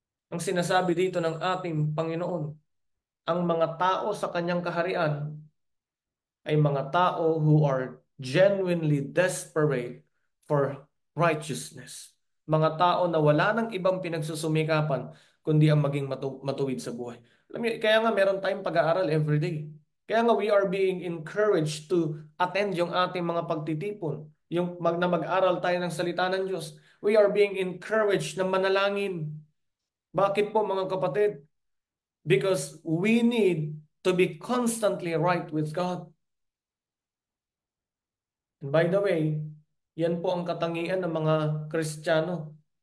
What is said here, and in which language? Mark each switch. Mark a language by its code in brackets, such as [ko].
[tl] Ang sinasabi dito ng ating Panginoon, ang mga tao sa kanyang kaharian ay mga tao [en] who are genuinely desperate for righteousness. [tl] Mga tao na wala ng ibang pinagsusumikapan kundi ang maging matuwid sa buhay. Alam niyo, kaya nga meron tayong pag-aaral every day. Kaya nga [en] we are being encouraged to attend [tl] yung ating mga pagtitipon. Yung mag-aral tayo ng salita ng Diyos. [en] We are being encouraged [tl] na manalangin. Bakit po mga kapatid? [en] Because we need to be constantly right with God. And by the way, [tl] yan po ang katangian ng mga Kristiyano.